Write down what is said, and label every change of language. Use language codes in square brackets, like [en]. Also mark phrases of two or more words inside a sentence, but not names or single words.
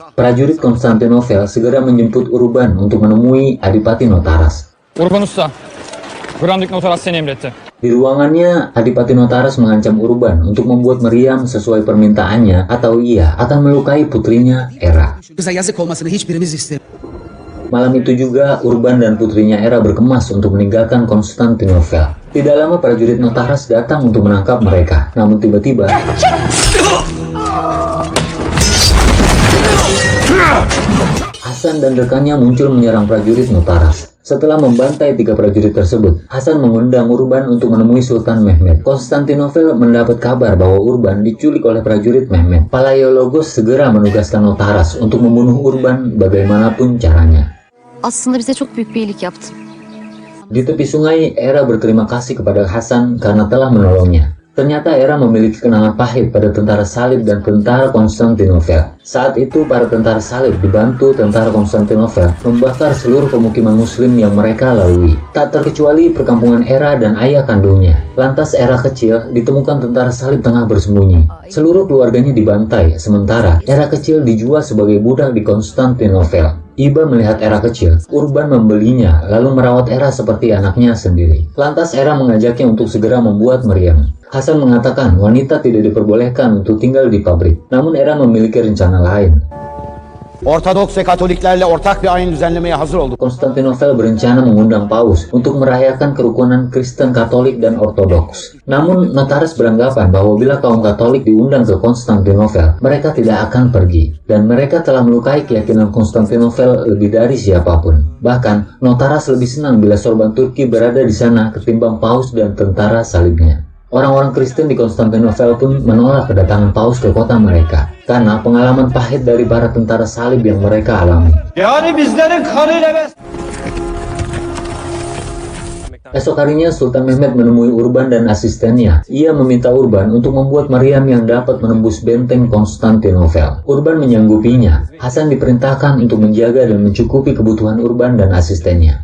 [id] Prajurit Konstantinopel segera menjemput Urban untuk menemui Adipati Notaras. [tr] Urban Usta, Brandik Notaras seni emretti. [id] Di ruangannya, Adipati Notaras mengancam Urban untuk membuat meriam sesuai permintaannya atau ia akan melukai putrinya Hera. [tr] Bize yazık olmasını hiçbirimiz istemiyoruz. [id] Malam itu juga Urban dan putrinya Hera berkemas untuk meninggalkan Konstantinopel. Tidak lama prajurit Notaras datang untuk menangkap mereka. Namun tiba-tiba Hasan dan rekannya muncul menyerang prajurit Notaras. Setelah membantai 3 prajurit tersebut, Hasan mengundang Urban untuk menemui Sultan Mehmet. Konstantinopel mendapat kabar bahwa Urban diculik oleh prajurit Mehmet. Palaiologos segera menugaskan Notaras untuk membunuh Urban bagaimanapun caranya. [tr] Aslında bize çok büyük bir iyilik yaptın. [id] Di tepi sungai, Hera berterima kasih kepada Hasan karena telah menolongnya. Ternyata Hera memiliki kenangan pahit pada tentara salib dan tentara Konstantinopel. Saat itu para tentara salib dibantu tentara Konstantinopel membakar seluruh pemukiman muslim yang mereka lalui. Tak terkecuali perkampungan Hera dan ayah kandungnya. Lantas Hera kecil ditemukan tentara salib tengah bersembunyi. Seluruh keluarganya dibantai, sementara Hera kecil dijual sebagai budak di Konstantinopel. Iba melihat Hera kecil, Urban membelinya lalu merawat Hera seperti anaknya sendiri. Lantas Hera mengajaknya untuk segera membuat meriam. Hasan mengatakan wanita tidak diperbolehkan untuk tinggal di pabrik. Namun Hera memiliki rencana lain. [tr] Ortodoks ve Katoliklerle ortak bir ayin düzenlemeye hazır olduk. [id] Konstantinopel berencana mengundang Paus untuk merayakan kerukunan Kristen Katolik dan Ortodoks. Namun Notaras beranggapan bahwa bila kaum Katolik diundang ke Konstantinopel, mereka tidak akan pergi. Dan mereka telah melukai keyakinan Konstantinopel lebih dari siapapun. Bahkan, Notaras lebih senang bila sorban Turki berada di sana ketimbang Paus dan tentara salibnya. Orang-orang Kristen di Konstantinopel pun menolak kedatangan Paus ke kota mereka karena pengalaman pahit dari para tentara salib yang mereka alami. [tr] Yani bizlerin kanıyla [id] Esok harinya Sultan Mehmet menemui Urban dan asistennya. Ia meminta Urban untuk membuat meriam yang dapat menembus benteng Konstantinopel. Urban menyanggupinya. Hasan diperintahkan untuk menjaga dan mencukupi kebutuhan Urban dan asistennya.